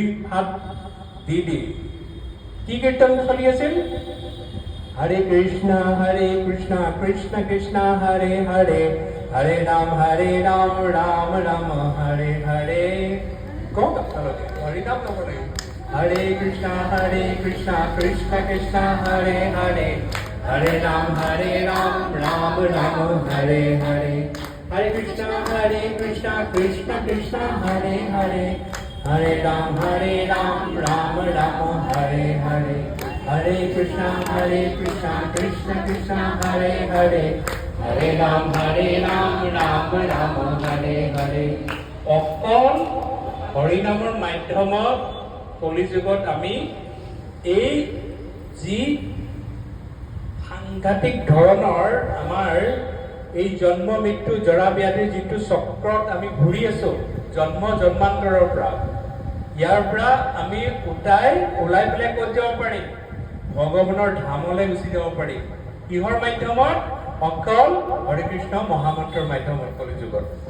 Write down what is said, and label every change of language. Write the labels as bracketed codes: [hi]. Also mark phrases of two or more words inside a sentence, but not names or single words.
[as] হাত দি কি কীৰ্তন চলি আছিল [sa] হৰে কৃষ্ণ কৃষ্ণ কৃষ্ণ হৰে হৰে হৰে ৰাম ৰাম ৰাম হৰে হৰে [as] কওক আপোনালোকে হৰিনাম ল'ব লাগিব হৰে কৃষ্ণ [sa] কৃষ্ণ কৃষ্ণ হৰে হৰে হৰে ৰাম ৰাম ৰাম হৰে হৰে হরে কৃষ্ণ কৃষ্ণ কৃষ্ণ হরে হরে হরে রাম রাম রাম হরে হরে হরে কৃষ্ণ কৃষ্ণ কৃষ্ণ হরে হরে হরে রাম রাম রাম হরে [as] হরে অকল হৰিনামৰ মাধ্যমত কলিযুগত আমি এই যি সাংঘাতিক ধৰণৰ আমাৰ এই জন্ম মৃত্যু জৰা ব্যাধিৰ যিটো চক্ৰত আমি ঘূৰি আছো জন্মান্তৰৰ পৰা ইয়াৰ পৰা আমি ওলাই পেলাই ক'ত যাব পাৰিম ভগৱানৰ ধামলৈ গুচি যাব পাৰিম কিহৰ মাধ্যমত অকল হৰে কৃষ্ণ মহামন্ত্ৰৰ মাধ্যমত কলিযুগত